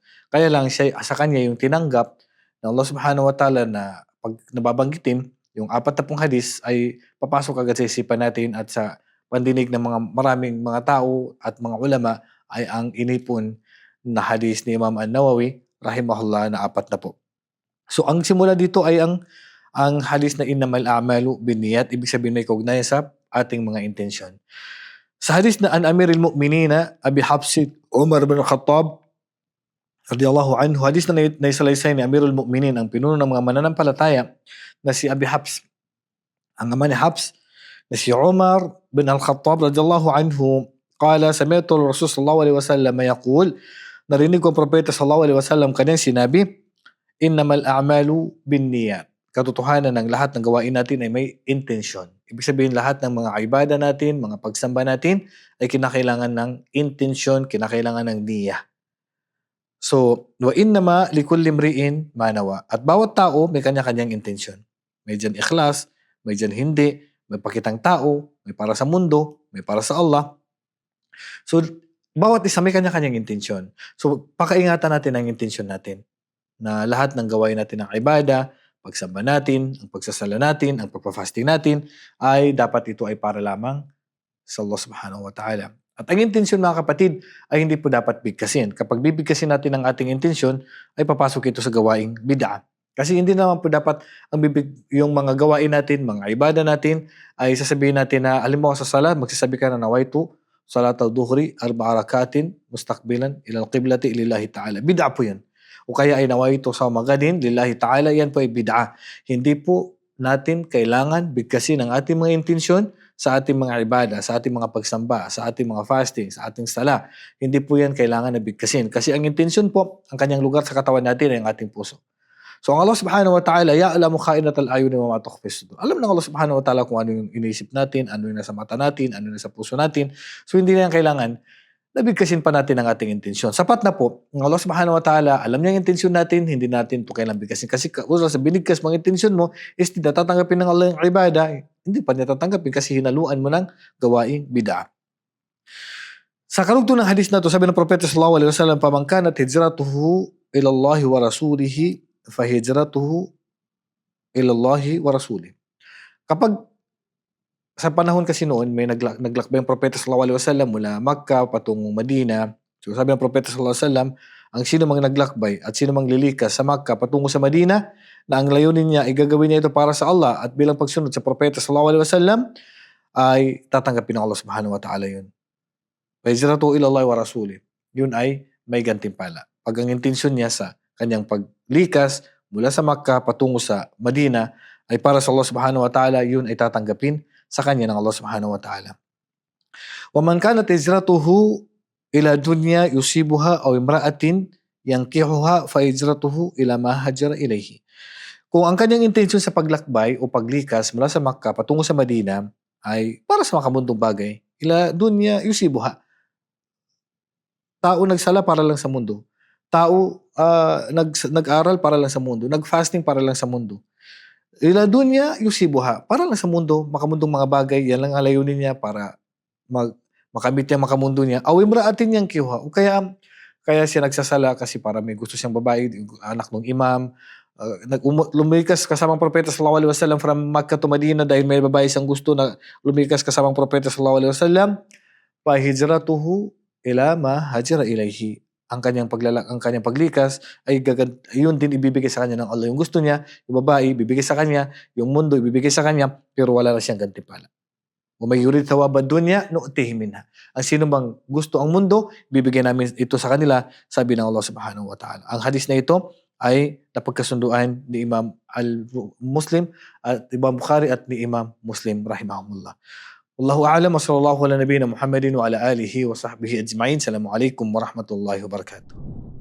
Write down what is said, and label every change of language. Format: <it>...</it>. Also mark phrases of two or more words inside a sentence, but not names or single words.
<tl>Kaya lang sa kanya yung tinanggap ng Allah</tl> <ar>سبحانه وتعالى</ar> <tl>na pag nababanggitin, yung 40 hadith ay papasok agad sa isipan natin at sa pandinig ng maraming mga tao at mga ulama ay ang inipon na hadith ni Imam An-Nawawi rahimahullah na 40. So ang simula dito ay ang hadith na</tl> <ar>إنما الأعمال بالنيات,</ar> <tl>ibig sabihin may kaugnayan sa ating mga intensyon. Sa hadith na</tl> <ar>عن أمير المؤمنين</ar> <tl>Abi Hafs Umar bin Khattab</tl> <ar>رضي الله عنه,</ar> <tl>hadith na naisalaysay ni</tl> <ar>أمير المؤمنين,</ar> <tl>ang pinuno ng mga mananampalataya na si Abi Hafs, ang ama ni Hafs na si Umar bin Al-Khattab</tl> <ar>رضي الله عنه قال سمعت رسول صلى الله عليه وسلم يقول,</ar> <tl>narinig ko ang propeta</tl> <ar>صلى الله عليه وسلم</ar> <tl>kanyang sinabi,</tl> <ar>إنما الأعمال بالنيات.</ar> <tl>Katotohanan ng lahat ng gawain natin ay may intensyon. Ibig sabihin lahat ng mga ibada natin, mga pagsamba natin ay kinakailangan ng intensyon, kinakailangan ng niyya.</tl> <ar>So, وإنما لكل امرئ ما نوى.</ar> <tl>At bawat tao may kanya-kanyang intensyon. May dyan ikhlas, may dyan hindi, may pakitang tao, may para sa mundo, may para sa Allah. So, bawat isa may kanya-kanyang intensyon. So, pakaingatan natin ang intensyon natin. Na lahat ng gawain natin ng ibada, pagsamba natin, ang pagsasala natin, ang pagpa-fasting natin, ay dapat ito ay para lamang sa Allah</tl> <ar>سبحانه وتعالى.</ar> <tl>At ang intensyon mga kapatid ay hindi po dapat bigkasin. Kapag bibigkasin natin ang ating intensyon, ay papasok ito sa gawaing bid'a. Kasi hindi naman po dapat yung mga gawain natin, mga ibada natin, ay sasabihin natin na, halimbawa sa salat, magsasabi ka na</tl> <ar>نويت صلاة الظهر ٤ ركعات مستقبلا إلى القبلة لله تعالى.</ar> <tl>Bid'a po yan. O kaya ay nawaitu sa magadin,</tl> <ar>لله تعالى,</ar> <tl>yan po ay bid'a. Hindi po natin kailangan bigkasin ang ating mga intensyon sa ating mga ibada, sa ating mga pagsamba, sa ating mga fasting, sa ating sala. Hindi po yan kailangan na bigkasin. Kasi ang intensyon po, ang kanyang lugar sa katawan natin ay ang ating puso.</tl> <ar>So ang Allah سبحانه وتعالى, يعلم خائنة الأعين وما تخفي الصدور.</ar> <tl>Alam ng Allah</tl> <ar>سبحانه وتعالى</ar> <tl>kung ano yung iniisip natin, ano yung nasa mata natin, ano yung nasa puso natin. So hindi na yan kailangan nabigkasin pa natin ang ating intensyon. Sapat na po, ang Allah</tl> <ar>سبحانه وتعالى,</ar> <tl>alam niya ang intensyon natin, hindi natin ito kailangan bigkasin. Kasi sa binigkas mga intensyon mo, is hindi tatanggapin ng Allah yung ibada, hindi pa niya tatanggapin kasi hinaluan mo ng gawaing bid'a. Sa karugtong ng hadith na to, sabi ng Propeta</tl> <ar>صلى الله عليه وسلم, "فمن كانت هجرته إلى الله ورسوله فهجرته إلى الله ورسوله,</ar> <tl>fa hijratuhu ila Allah wa rasulihi." Kapag sa panahon kasi noon, may naglakbay ang Propeta</tl> <ar>صلى الله عليه وسلم</ar> <tl>mula Makkah patungong Madina. So sabi ng Propeta</tl> <ar>صلى الله عليه وسلم,</ar> <tl>ang sino mang naglakbay at sino mang lilikas sa Makkah patungo sa Madina, na ang layunin niya ay gagawin niya ito para sa Allah at bilang pagsunod sa Propeta</tl> <ar>صلى الله عليه وسلم,</ar> <tl>ay tatanggapin ng Allah</tl> <ar>سبحانه وتعالى</ar> <tl>yun.</tl> <ar>فهجرة إلى الله ورسوله.</ar> <tl>Yun ay may gantimpala. Pag ang intensyon niya sa kanyang paglikas mula sa Makkah patungo sa Madina ay para sa Allah</tl> <ar>سبحانه وتعالى,</ar> <tl>yun ay tatanggapin sa kanya ng Allah</tl> <ar>سبحانه وتعالى. ومن كانت هجرته إلى دنيا يصيبها أو امرأة ينكحها فهجرته إلى ما هاجر إليه.</ar> <tl>Kung ang kanyang intensyon sa paglakbay o paglikas mula sa Makkah patungo sa Madina ay para sa makamundong bagay,</tl> <ar>إلى دنيا يصيبها.</ar> <tl>Tao nagsala para lang sa mundo. Tao nag-aral para lang sa mundo. Nag-fasting para lang sa mundo.</tl> <ar>إلى دنيا يصيبها.</ar> <tl>Para lang sa mundo, makamundong mga bagay, yan lang ang layunin niya para makamit niya makamundo niya. Awim raatin niyang kiwa. O kaya siya nagsasala kasi para may gusto siyang babae, anak ng imam. Lumikas kasamang propeta</tl> <ar>صلى الله عليه وسلم</ar> <tl>from Makkah to Medina dahil may babae siyang gusto na lumikas kasamang propeta</tl> <ar>صلى الله عليه وسلم. فهجرته إلى ما هاجر إليه.</ar> <tl>Ang kanyang paglikas ay yun din ibibigay sa kanya ng Allah. Yung gusto niya, yung babae, ibibigay sa kanya, yung mundo, ibibigay sa kanya, pero wala na siyang gantimpala.</tl> <ar>Kung may يرد ثواب الدنيا نؤته منها.</ar> <tl>Ang sino bang gusto ang mundo, bibigyan namin ito sa kanila, sabi ng Allah</tl> <ar>سبحانه وتعالى.</ar> <tl>Ang hadis na ito ay napagkasunduan ni Imam al-Muslim at Imam Bukhari at ni Imam Muslim rahimahumullah.</tl> <ar>والله أعلم وصلى الله على نبينا محمد وعلى آله وصحبه أجمعين. السلام عليكم ورحمة الله وبركاته.</ar>